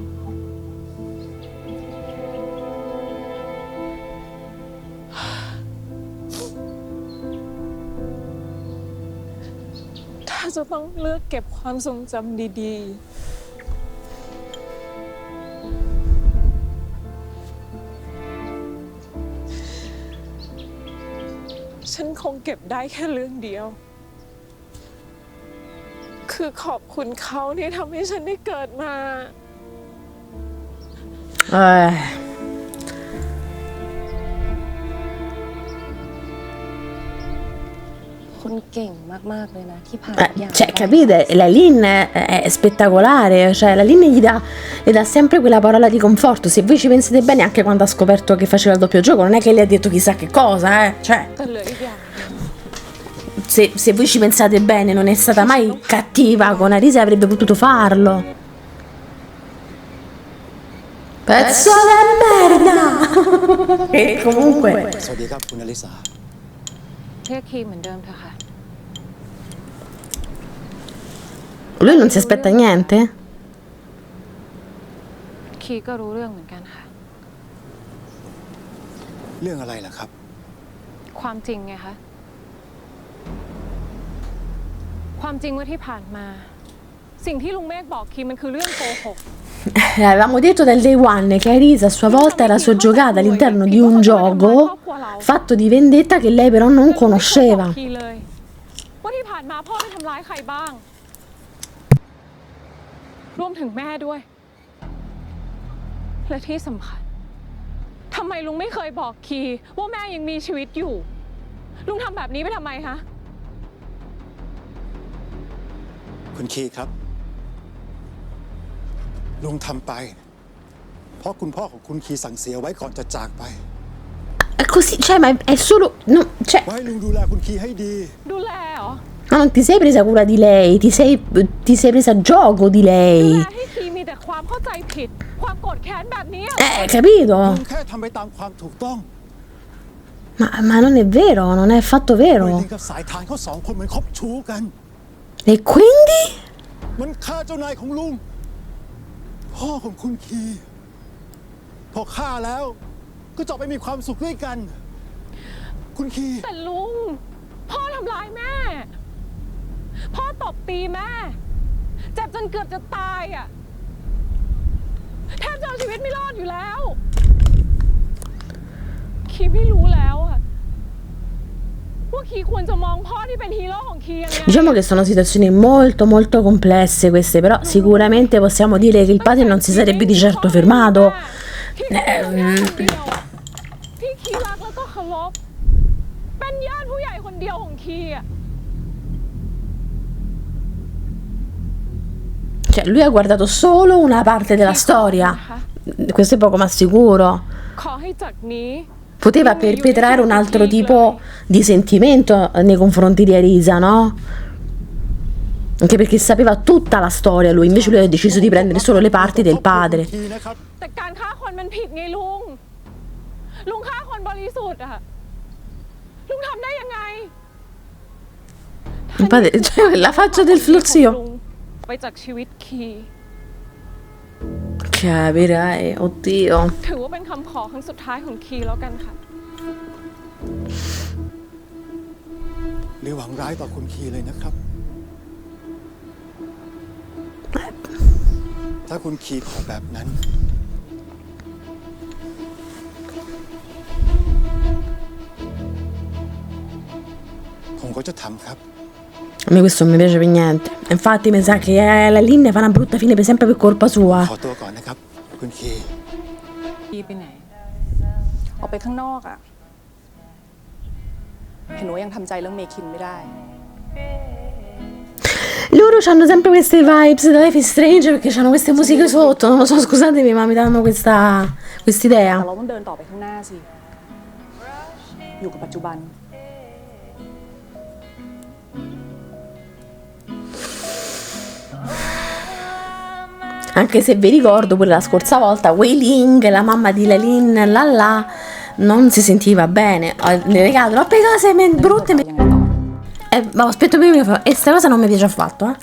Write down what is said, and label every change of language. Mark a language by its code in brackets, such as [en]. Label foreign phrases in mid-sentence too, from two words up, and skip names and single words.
[th] ถ้าจะต้องเลือกเก็บความทรงจำดีๆ ฉันคงเก็บได้แค่เรื่องเดียว คือขอบคุณเขาที่ทำให้ฉันได้เกิดมา คุณเก่งมากๆเลยนะที่ผ่านทุกอย่าง [it] Cioè, capite? La Lin è spettacolare, cioè la Lin le dà sempre quella parola di conforto. Se voi ci pensate bene, anche quando ha scoperto che faceva il doppio gioco, non è che le ha detto chissà che cosa, cioè, [th] แต่เหลืออีกอย่าง [it] se voi ci pensate bene, non è stata mai cattiva con Arisa e avrebbe potuto farlo. Pezzo di merda! E comunque [th] สวัสดีครับคุณอลิสา เรียกคีเหมือนเดิมเถอะค่ะ [it] lui non si aspetta niente? [th] คีก็รู้เรื่องเหมือนกันค่ะ เรื่องอะไรล่ะครับ ความจริงไงคะ ความจริงว่าที่ผ่านมา สิ่งที่ลุงเมฆบอกคีมันคือเรื่องโกหก [it] Avevamo detto dal [en] day one [it] che Arisa a sua volta era soggiogata all'interno di un gioco fatto di vendetta che lei però non conosceva. [th] คีเลยว่าที่ผ่านมาพ่อได้ทำร้ายใครบ้าง รวมถึงแม่ด้วย และที่สำคัญทำไมลุงไม่เคยบอกคีว่าแม่ยังมีชีวิตอยู่ ลุงทำแบบนี้ไปทำไมคะ คุณคีครับ ลุงทำไป เพราะคุณพ่อของคุณคีสั่งเสียไว้ก่อนจะจากไป [it] Così, cioè, ma è solo... No, cioè, [th] ว่าให้ลุงดูแลคุณคีให้ดี ดูแลเหรอ [it] ma non ti sei presa cura di lei, ti sei presa gioco di [th] ดูแล [it] lei. [th] ให้คีมีแต่ความเข้าใจผิด ความโกรธแค้นแบบนี้ [it] Capito? [th] ลุงแค่ทำไปตามความถูกต้อง [it] Ma non è vero, non è affatto [th] เวลิ [it] vero. [th] นกับสายทานเขาสองคนเหมือนคบชู้กัน [it] E quindi? [th] มันฆ่าเจ้านายของลุง พ่อของคุณคี พอฆ่าแล้ว ก็จะไปมีความสุขด้วยกัน คุณคี แต่ลุง พ่อทำร้ายแม่ พ่อตบตีแม่ เจ็บจนเกือบจะตายอ่ะ แทบจะเอาชีวิตไม่รอดอยู่แล้ว คีไม่รู้แล้วอ่ะ ว่าคีควรจะมองพ่อที่เป็นฮีโร่ของคียังไง [it] Diciamo che sono situazioni molto molto complesse queste, però sicuramente possiamo dire che il padre non si sarebbe di certo fermato. [th] ที่คีรักแล้วก็เคารพเป็นญาติผู้ใหญ่คนเดียวของคีอ่ะ [it] Cioè, lui ha guardato solo una parte della storia. Questo è poco ma sicuro. [th] ขอให้จากนี้ [it] poteva perpetrare un altro tipo di sentimento nei confronti di Arisa, no? Anche perché sapeva tutta la storia lui, invece lui ha deciso di prendere solo le parti del padre. [th] แต่การฆ่าคนมันผิดไงลุง ลุงฆ่าคนบริสุทธิ์อะลุงทำได้ยังไง [it] Il padre, cioè, la faccia del zio. [th] ไปจากชีวิตคี [it] Capirai, oddio. [th] ถือว่าเป็นคำขอครั้งสุดท้ายของคีแล้วกันค่ะ หรือหวังร้ายต่อคุณคีเลยนะครับ ถ้าคุณคีขอแบบนั้น ผมก็จะทำครับ [it] A me questo non mi piace per niente. Infatti mi sa che la Lynn fa una brutta fine per sempre per colpa sua. [th] ขอตัวก่อนนะครับ คุณคี คีไปไหน ออกไปข้างนอกอะเห็นว่ายังทำใจเรื่องเมคินไม่ได้ [it] Loro hanno sempre queste vibes da Life is Strange perché hanno queste musiche sotto. Non lo so, scusatemi, ma mi danno quest'idea. [th] แต่เราต้องเดินต่อไปข้างหน้าสิ อยู่กับปัจจุบัน [it] Anche se vi ricordo pure la scorsa volta, Wei Ling, la mamma di Lalin, Lala, non si sentiva bene. Le regalo, ho preso cose brutte. Ma aspetto prima, e sta cosa non mi piace affatto, eh.